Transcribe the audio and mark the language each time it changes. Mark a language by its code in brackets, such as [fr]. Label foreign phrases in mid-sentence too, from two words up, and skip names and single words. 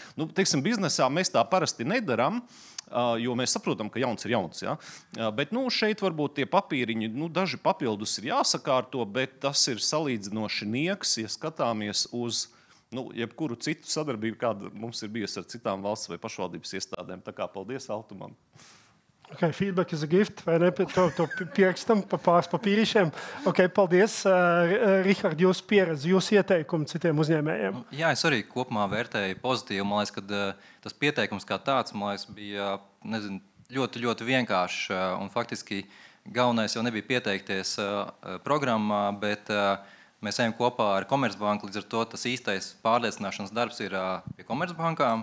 [lv] Teiksim, biznesā mēs tā parasti nedaram, jo mēs saprotam, ka jauns ir jauns. Ja? Bet šeit varbūt tie papīriņi, daži papildus ir jāsakārto, bet tas ir salīdzinoši nieks, ja skatāmies uz jebkuru citu sadarbību, kāda mums ir bijusi ar citām valsts vai pašvaldības iestādēm. Tā kā paldies Altumam. [en] Okay, feedback is a gift, [lv] vai ne? To pierakstam pa pāris papīrišiem. Okay, paldies. Rihard, jūsu pieredze, jūsu ieteikumi citiem uzņēmējiem. Jā, es arī kopumā vērtēju pozitīvi. Man liekas, ka tas pieteikums kā tāds, man liekas, bija ļoti, ļoti vienkāršs. Un faktiski galvenais jau nebija pieteikties programmā, bet mēs ejam kopā ar Komercbanku, līdz ar to tas īstais pārliecināšanas darbs ir pie Komercbankām.